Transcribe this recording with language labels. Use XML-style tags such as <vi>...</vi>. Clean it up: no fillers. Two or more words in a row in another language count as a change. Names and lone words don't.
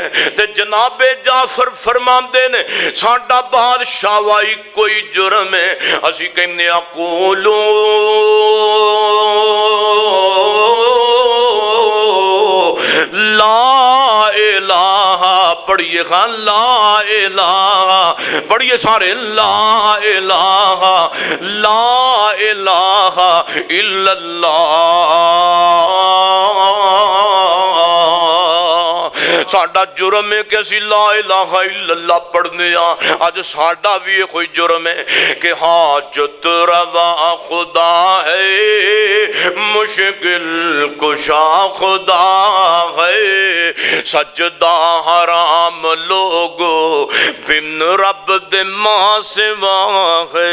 <pa>تے جنابے جعفر فرماندے نے ساڈا بادشاہ وائی کوئی جرم ہے، اسی کہنے</pa> <ar>أقول لا إله, पढ़िए खान لا إله,</ar> <pa>پڑھیے سارے</pa> <ar>لا إله، لا إله إلا الله.</ar> <pa>ساڈا جرم ہے کہ اسی</pa> <ar>لا إله إلا الله</ar> <pa>پڑھنے اج ساڈا بھی کوئی جرم ہے کہ حاجت روا خدا ہے، مشکل کشا خدا ہے، سجدہ حرام لوگو بن رب دے ماں سوا ہے.</pa>